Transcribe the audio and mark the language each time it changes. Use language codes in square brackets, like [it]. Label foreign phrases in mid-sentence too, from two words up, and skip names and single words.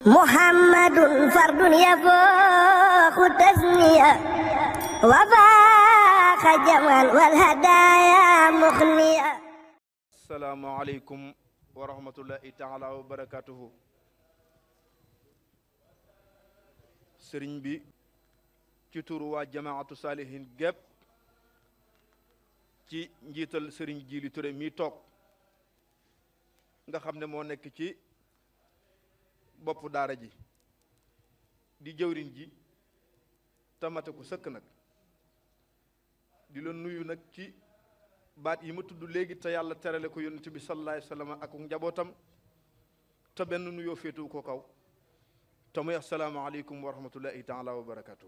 [ar] محمد فرد يفوق تسنية وفاق جمعا والهدايا مخنية. السلام عليكم ورحمة الله تعالى وبركاته. [wo] sëriñ bi ci turu waa jamaatu saalihin gépp ci njiital sëriñ Jili Touré mi toog nga xam ne moo nekk ci boppu daara ji di jëwriñ ji tamate ko sëkk nag di la nuyu nag ci baat yi ma tudd léegi te yàlla terale ko yonent bi [ar] صلى الله عليه وسلم [wo] ak njabootam te benn nuyoo féetu ko kaw te muy [ar] السلام عليكم ورحمة الله تعالى وبركاته.